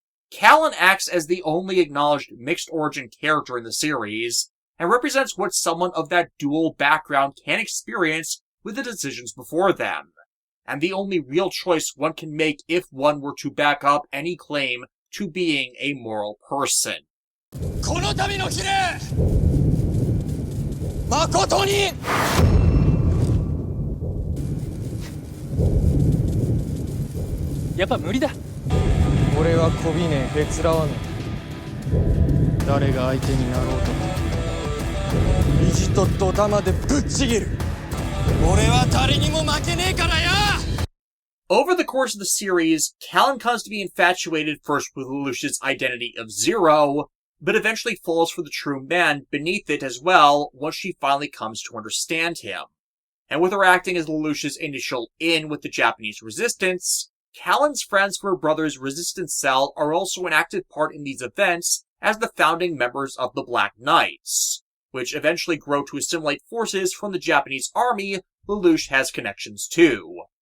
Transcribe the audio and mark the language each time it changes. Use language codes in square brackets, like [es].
[en] Callan acts as the only acknowledged mixed-origin character in the series, and represents what someone of that dual background can experience with the decisions before them, and the only real choice one can make if one were to back up any claim to being a moral person. [ja] この度の比例誠にやっぱ無理だ俺はこびねえへつらわねえ誰が相手になろうと意地とドタマでぶっちぎる俺は誰にも負けねえからや [en] Over the course of the series, Callan comes to be infatuated first with Lelouch's identity of Zero, but eventually falls for the true man beneath it as well once she finally comes to understand him. And with her acting as Lelouch's initial in with the Japanese resistance, Callan's friends for her brother's resistance cell are also an active part in these events as the founding members of the Black Knights, which eventually grow to assimilate forces from the Japanese army Lelouch has connections to.